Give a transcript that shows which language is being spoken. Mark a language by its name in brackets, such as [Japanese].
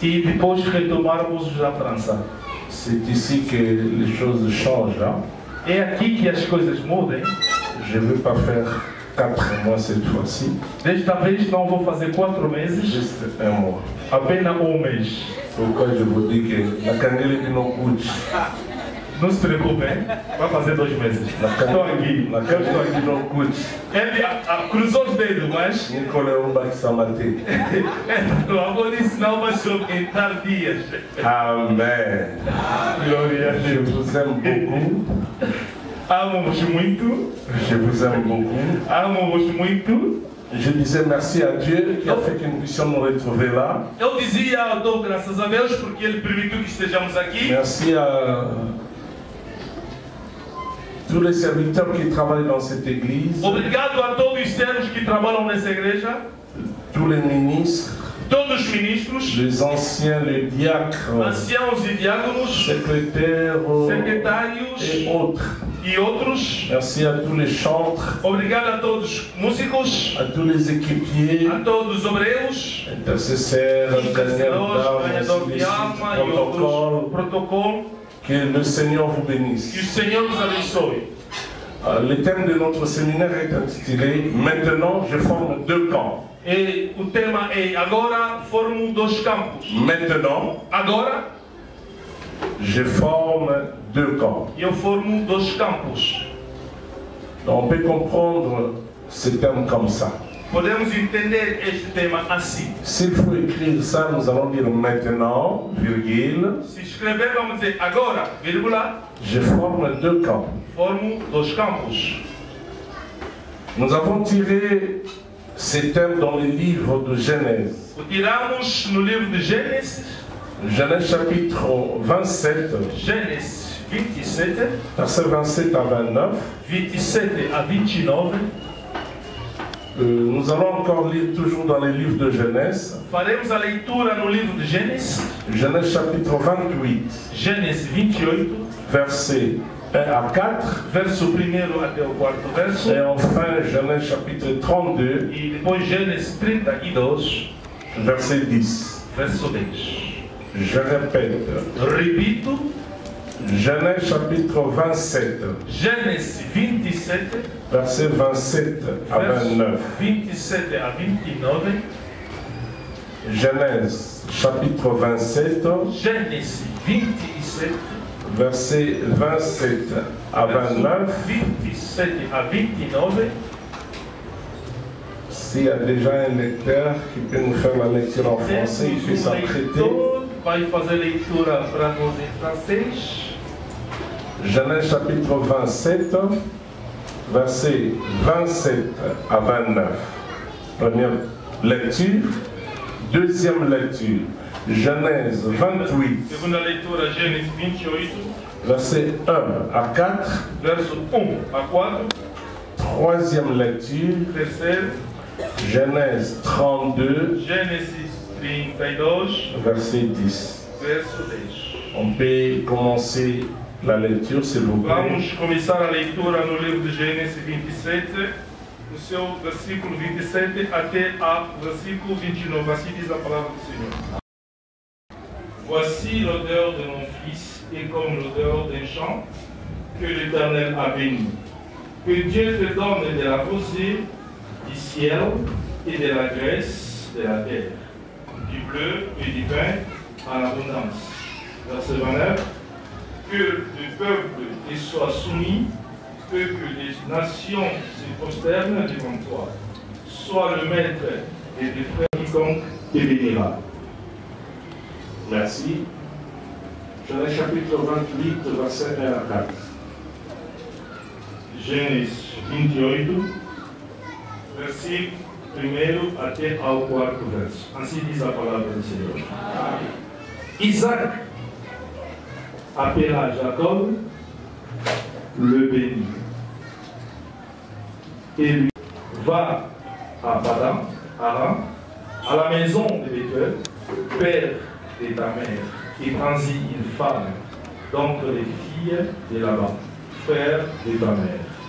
[Portuguese] e depois retomarmos a França. [French] C'est ici que les choses changent. Hein? [Portuguese] É aqui que as coisas mudam. [French] Je ne vais pas faire 4 mois cette fois-ci, [Portuguese] Desta vez não vou fazer 4 meses, [French] juste 1 mois. [Portuguese] apenas um mês. [French] Pourquoi je vous dis que la candele qui nous coûte, [Portuguese] Não se preocupem, vai fazer 2 meses. Estou aqui. [French] la candele qui nous coûte, [Portuguese] Ele cruzou os dedos, mas [French] Nicolas Rumba qui s'en maté. [Portuguese] o avô disse não vai suportar dias. Amen. Glória a [French] Je [Portuguese] Deus. [French] vous aime beaucoup. [Portuguese] Amo-vos muito, [French] Je vous aime beaucoup. [Portuguese] amo-vos muito. [French] Je disais merci à Dieu qui a fait que nous puissions nous retrouver là. [Portuguese] Eu dizia, eu dou graças a Deus porque Ele permitiu que estejamos aqui. [French] Merci à tous les serviteurs qui travaillent dans cette église, [Portuguese] Obrigado a todos os servos que trabalham nessa igreja, [French] tous les ministres, [Portuguese] todos os ministros, [French] les anciens, les diacres, [Portuguese] anciãos e diáconos, [French] secrétaires [Portuguese] secretários [French] et autres. [Portuguese] e outros. [French] Merci à tous les chantres, [Portuguese] Obrigado a todos os músicos, [French] à tous les équipiers, [Portuguese] a todos os obreiros, [French] intercesseurs, [Portuguese] intercessores, ganhador de alma e [French] protocole. [Portuguese] outros protocolo. [French] Que le Seigneur vous [Portuguese] Que o [French] bénisse. [Portuguese] Senhor nos abençoe. [French] Le thème de notre séminaire est intitulé « Maintenant, je forme 2 camps ». [Portuguese] E o tema é agora formo 2 campos. [French] Maintenant, [Portuguese] Agora [French] je forme 2 camps. [Portuguese] eu formo 2 campos. [French] On peut comprendre ce terme comme ça. [Portuguese] Podemos entender este tema assim. [French] S'il faut écrire ça, nous allons dire maintenant, virgule, [Portuguese] Se escrever, vamos dizer agora, vírgula, [French] je forme 2 camps. [Portuguese] formo 2 campos. [French] Nous avons tiré ces thèmes dans le livre de Genèse. [Portuguese] O tiramos no livro de Gênesis, [French] Genèse chapitre 27, [Portuguese] Gênesis 27, [French] versets 27 à 29. [Portuguese] 27 a 29. [French] Nous allons encore lire toujours dans les livres de Genèse. [Portuguese] Faremos a leitura no livro de Gênesis, [French] Genèse chapitre 28, [Portuguese] Gênesis 28, [French] versets 1 à 4. [Portuguese] verso 1 até o 4º verso. [French] Et enfin, Genèse chapitre 32, [Portuguese] E depois Gênesis 32, [French] verset 10. [Portuguese] verso 10. [French] Je répète, [Portuguese] Repito, [French] Genèse chapitre 27, [Portuguese] Gênesis 27, [French] verset 27 à [Portuguese] verso [French] 29. [Portuguese] 27 a 29, [French] Genèse chapitre 27, [Portuguese] Gênesis 27, [French] verset 27 à 29. [Portuguese] verso 27 a 29. [French] S'il y a déjà un lecteur qui peut nous faire la lecture en français, il peut s'apprêter. [Portuguese] Leitor, vai fazer leitura para nós em francês. [French] Genèse chapitre 27, verset 27 à 29. Première lecture. Deuxième lecture. Genèse 28, [Portuguese] Segunda leitura, Gênesis 28, [French] verset 1 à 4. [Portuguese] verso 1 a 4. [French] Troisième lecture. [Portuguese] Terceiro, [French] Genèse 32, [Portuguese] Gênesis 32, [French] verset 10. [Portuguese] verso 10. [French] On peut commencer la lecture, s'il vous plaît. [Portuguese] Vamos começar a leitura no livro de Gênesis 27, no seu versículo 27 até a versículo 29. Assim diz a palavra do Senhor. [French] Voici l'odeur de mon fils est comme l'odeur d'un champ que l'Éternel a béni. Que Dieu te donne de la rosée du ciel et de la graisse de la terre, du bleu et du vin en abondance. Verset 29. Que le peuple y soit soumis, que les nations se prosternent devant toi. Sois le maître et tes frères quiconque te bénira. Merci. Genèse chapitre 28, verset 1 à 4. [Portuguese] Gênesis 28, versículo 1 até ao 4º verso. Assim diz a palavra do Senhor. [French] Isaac appela Jacob, le bénit, et lui va à Padan, Aram, à la maison de Bethuel, père de ta mère, et prends-y une femme, d'entre les filles de Laban, frère de ta mère.